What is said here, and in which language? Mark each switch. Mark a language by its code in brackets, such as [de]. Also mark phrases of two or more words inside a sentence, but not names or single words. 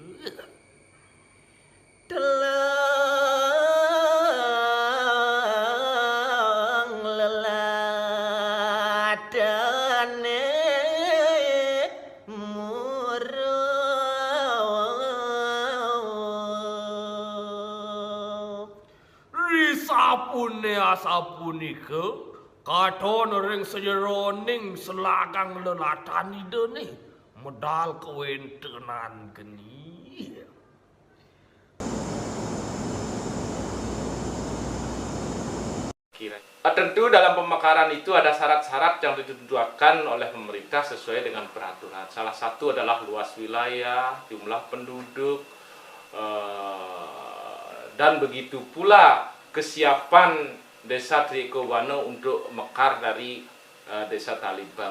[ban] telang leladane sapune asapunika katon ring sejeroning selagang lelatan idene medal kewentenan geni. [id] Tentu dalam pemekaran itu ada syarat-syarat yang ditentukan oleh pemerintah sesuai dengan peraturan. Salah satu adalah luas wilayah, jumlah penduduk, dan begitu pula kesiapan desa Trikobano untuk mekar dari desa Talibang.